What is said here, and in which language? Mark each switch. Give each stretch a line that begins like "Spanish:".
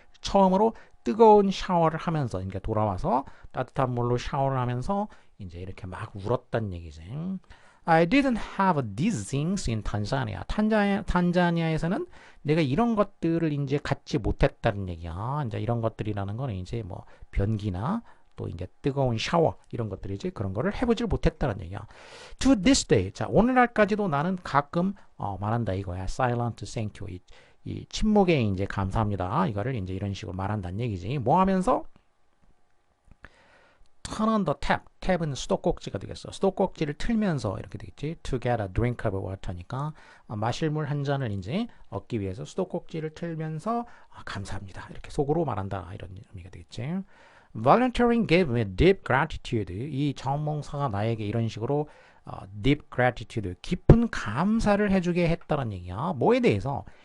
Korean: 처음으로 뜨거운 샤워를 하면서 그러니까 돌아와서 따뜻한 물로 샤워를 하면서 이제 이렇게 막 울었단 얘기지.
English: I didn't have these things in Tanzania.
Korean: 탄자니아에서는 내가 이런 것들을 이제 갖지 못했다는 얘기야. 이제 이런 것들이라는 거는 이제 뭐 변기나 또 이제 뜨거운 샤워 이런 것들이지 그런 거를 해보질 못했다는 얘기야.
English: To this day.
Korean: 자, 오늘날까지도 나는 가끔 말한다 이거야.
English: Silent thank you.
Korean: 이 침묵에 이제 감사합니다. 이거를 이제 이런 식으로 말한다는 얘기지. 뭐 하면서
English: turn on the tap.
Korean: 탭은 수도꼭지가 되겠어. 수도꼭지를 틀면서 이렇게 되겠지.
English: To get a drink of water
Korean: 니까 마실 물 한 잔을 이제 얻기 위해서 수도꼭지를 틀면서 감사합니다. 이렇게 속으로 말한다. 이런 의미가 되겠지.
English: Volunteering gave me deep gratitude.
Korean: 이 자원봉사가 나에게 이런 식으로
English: deep gratitude,
Korean: 깊은 감사를 해주게 했다는 얘기야. 뭐에 대해서?